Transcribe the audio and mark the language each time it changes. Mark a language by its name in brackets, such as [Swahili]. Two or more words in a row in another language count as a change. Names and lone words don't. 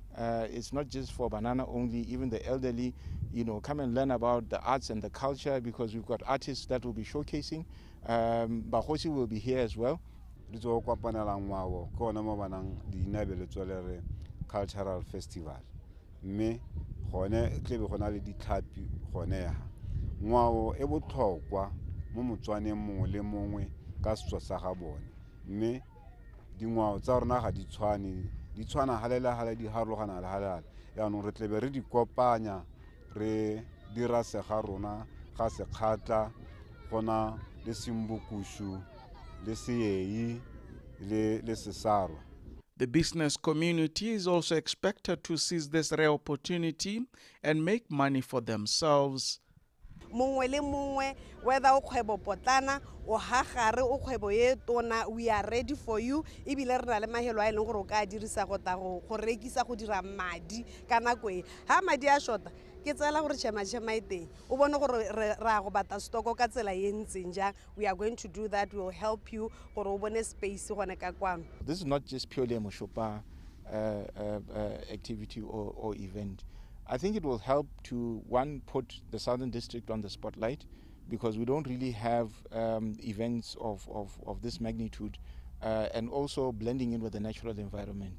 [English] It's not just for banana only. Even the elderly, come and learn about the arts and the culture, because we've got artists that will be showcasing. Bahosi will be here as well. Cultural festival [Tswana] mme gone tle be gona le ditlhapi gone ya ngwao e botlhokwa mo Motswaneng mongwe le mongwe ka setso sa ga bone, mme dingwao tsa rona ga di tshwana halela di harologana le halala yaanong re tle be re di kopanya re dira se ga rona ga se kgatla gona le simbukushu le seyei le sesarwa. [English] The business community is also expected to seize this rare opportunity and make money for themselves. [Tswana] Mongwe le mongwe, whether o kgwebo potlana o hagare o kgwebo ye tona, [English] we are ready for you. [Tswana] Ebile re na le mahelo a ileng gore o ka dirisa go ta go rekisa go dira madi ka nako e. Ha madi a shota ke tsela gore chema ite o bone gore ra go bata stoko ka tsela ye ntseng jang. [English] We are going to do that. We will help you [Tswana] gore o bone [English] space [Tswana] gone ka kwano. [English] This is not just purely a Moshopa activity or event. I think it will help to, one, put the Southern District on the spotlight, because we don't really have events of this magnitude, and also blending in with the natural environment.